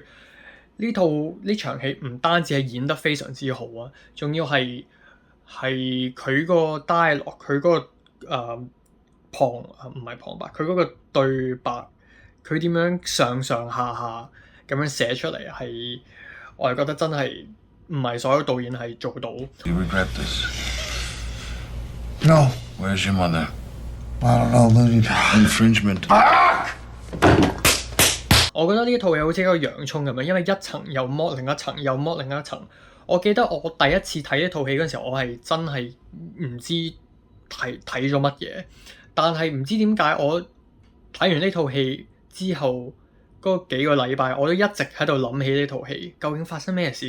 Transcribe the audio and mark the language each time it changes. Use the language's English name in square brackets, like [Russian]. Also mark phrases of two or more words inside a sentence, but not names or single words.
[Cantonese] 呢場戲唔單止係演得非常之好啊，仲要係佢個 dialogue，佢嗰個唔係旁白，佢嗰個對白，佢點樣上上下下咁樣寫出嚟，係我係覺得真係唔係所有導演係做到。 [English] You regret this? No. Where's your mother? I don't know, Looney. Infringement. [Cantonese] 我覺得呢套嘢好似一個洋葱咁樣，因為一層又剝另一層，又剝另一層。我記得我第一次睇呢套戲嗰陣時候，我係真係唔知睇咗乜嘢，但係唔知點解我睇完呢套戲之後嗰幾個禮拜，我都一直喺度諗起呢套戲，究竟發生咩事？